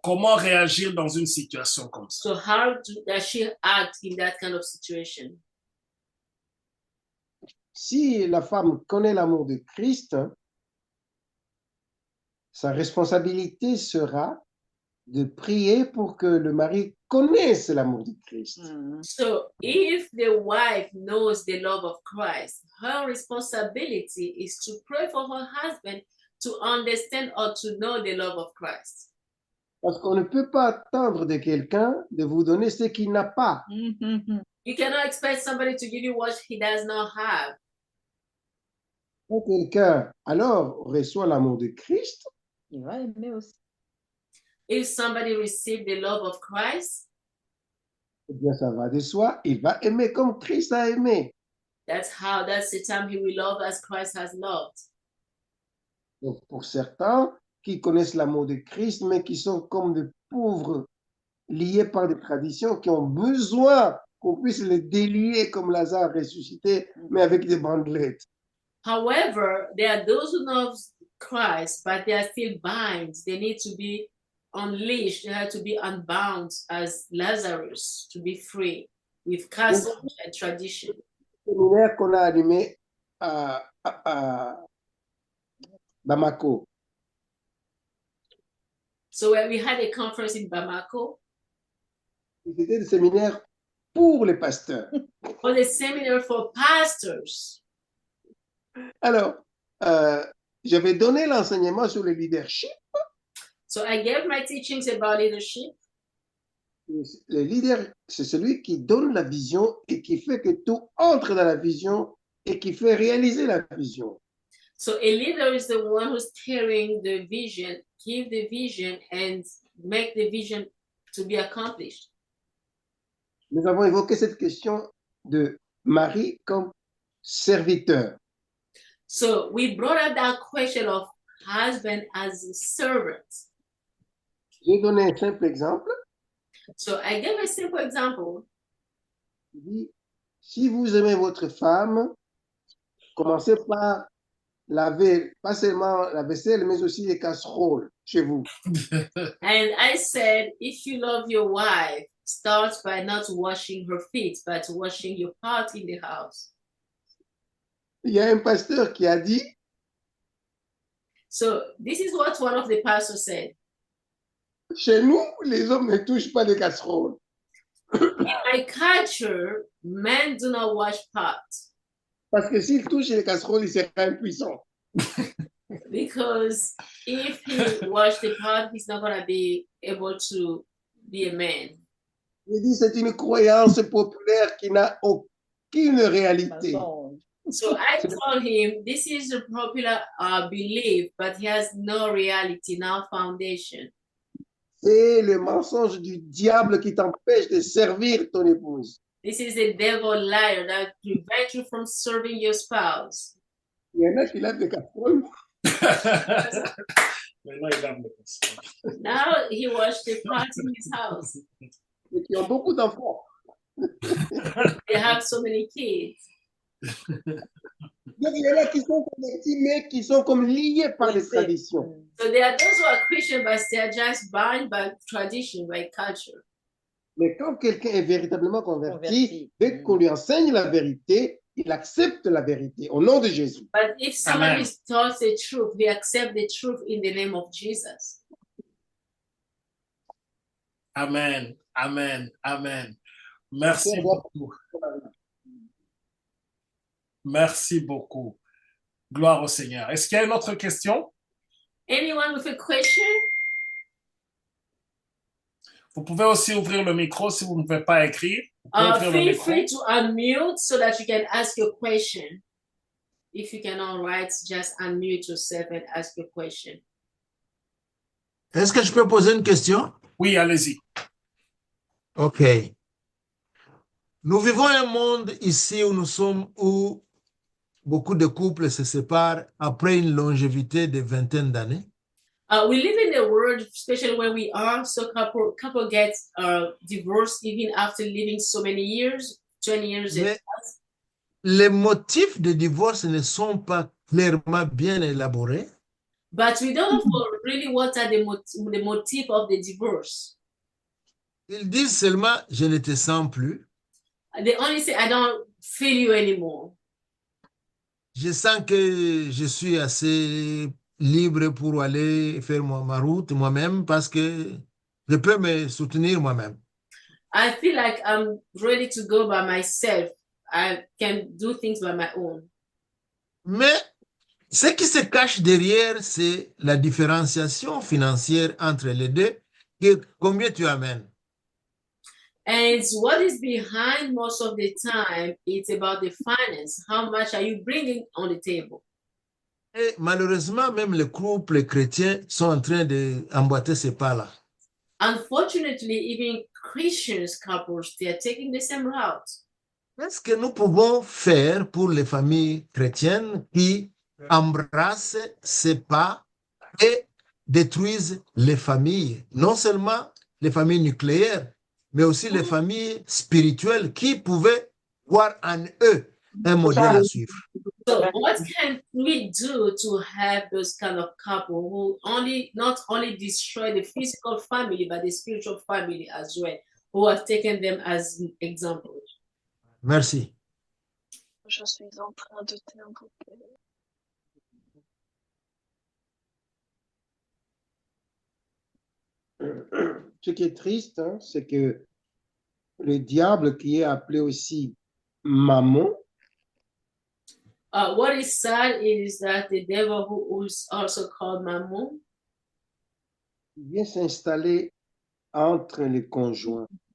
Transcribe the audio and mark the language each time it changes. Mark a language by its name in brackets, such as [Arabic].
[French] Comment réagir dans une situation comme ça? [English] So how does she act in that kind of situation? [French] Si la femme connaît l'amour de Christ, sa responsabilité sera de prier pour que le mari connaisse l'amour de Christ. [English] So if the wife knows the love of Christ, her responsibility is to pray for her husband to understand or to know the love of Christ. [French] Parce qu'on ne peut pas attendre de quelqu'un de vous donner ce qu'il n'a pas. [English] You cannot expect somebody to give you what he does not have. [French] Quand quelqu'un alors reçoit l'amour de Christ, Il va aimer aussi. [English] If somebody received the love of Christ, [French] eh bien ça va de soi, il va aimer comme Christ a aimé. [English] that's the time he will love as Christ has loved. [French] Donc pour certains qui connaissent l'amour de Christ, mais qui sont comme des pauvres liés par des traditions, qui ont besoin qu'on puisse les délier comme Lazare ressuscité, mais avec des bandelettes. [English] However, there are those who know Christ, but they are still bound. They need to be unleashed. They have to be unbound as Lazarus to be free with custom and tradition. [French] Le séminaire qu'on a animé à Bamako, [English] So when we had a conference in Bamako, [French] c'était des séminaires pour les pasteurs. [English] for the seminar for pastors. [French] Alors, j'avais donné l'enseignement sur le leadership. [English] So I gave my teachings about leadership. [French] Le leader, c'est celui qui donne la vision et qui fait que tout entre dans la vision et qui fait réaliser la vision. [English] So a leader is the one who's carrying the vision, give the vision, and make the vision to be accomplished. [French] Nous avons évoqué cette question de Marie comme serviteur. [English] So we brought up that question of husband as a servant. [French] J'ai donné un simple exemple. [English] So I gave a simple example. [French] Il dit, si vous aimez votre femme, commencez par laver, pas seulement la vaisselle, mais aussi les casseroles chez vous. [English] And I said, if you love your wife, start by not washing her feet, but washing your part in the house. [French] Il y a un pasteur qui a dit, [English] So this is what one of the pastors said. [French] chez nous, les hommes ne touchent pas les casseroles. [English] In my culture, men do not wash pots [French] Parce que s'il touche les casseroles, il sera impuissant. [English] because if he wash the pot, he's not going to be able to be a man. [French] Il dit, c'est une croyance populaire qui n'a aucune réalité. [English] So I told him, this is a popular belief, but he has no reality, no foundation. [French] C'est le mensonge du diable qui t'empêche de servir ton épouse. [English] This is a devil liar that prevents you from serving your spouse. [French] Il y en a qui lavent les casseroles. Maintenant, il lave le casserole. [English] Now he washed the pots in his house. [French] Et qui ont beaucoup d'enfants. [English] They have so many kids. [French] Donc, il y en a qui sont convertis, mais qui sont comme liés par les traditions. [English] So there are those who are Christian, but they are just bound by tradition, by culture. [French] Mais quand quelqu'un est véritablement converti, dès qu'on lui enseigne la vérité, il accepte la vérité au nom de Jésus. [English] But if someone Amen. is taught the truth, he accepts the truth in the name of Jesus. [French] Amen, amen, amen. Merci beaucoup. Merci beaucoup. Gloire au Seigneur. Est-ce qu'il y a une autre question? [English] Anyone with a question? [French] Vous pouvez aussi ouvrir le micro si vous ne pouvez pas écrire. Vous pouvez ouvrir le [English] Feel [French] micro. [English] free to unmute so that you can ask your question. If you cannot write, just unmute yourself and ask your question. [French] Est-ce que je peux poser une question? Oui, allez-y. OK. Nous vivons un monde ici où beaucoup de couples se séparent après une longévité de vingtaine d'années. [English] We live in a world, especially where we are, so couple get divorced even after living so many years, 20 years. [French] Mais les motifs de divorce ne sont pas clairement bien élaborés. [English] But we don't know really what are the motive of the divorce. [French] Ils disent seulement « je ne te sens plus ». [English] They only say, I don't feel you anymore. [French] Je sens que je suis assez libre pour aller faire ma route moi-même parce que je peux me soutenir moi-même. [English] I feel like I'm ready to go by myself. I can do things by my own. [French] Mais ce qui se cache derrière, c'est la différenciation financière entre les deux. Combien tu amènes? [English] And what is behind most of the time, it's about the finance. How much are you bringing on the table? [French] Et malheureusement, même les couples chrétiens sont en train d'emboîter ces pas-là. [English] Unfortunately, even Christians couples, they are taking the same route. [French] Qu'est-ce que nous pouvons faire pour les familles chrétiennes qui embrassent ces pas et détruisent les familles, non seulement les familles nucléaires, mais aussi les familles spirituelles qui pouvaient voir en eux un modèle à suivre. [English] So what can we do to have those kind of couple who not only destroy the physical family, but the spiritual family as well, who have taken them as examples? [French] Merci. Je suis en train de t'invoquer. Ce qui est triste, hein, c'est que le diable, qui est appelé aussi Mammon, [English] What is sad is that the devil, who is also called Mammon, [French] vient s'installer entre les conjoints.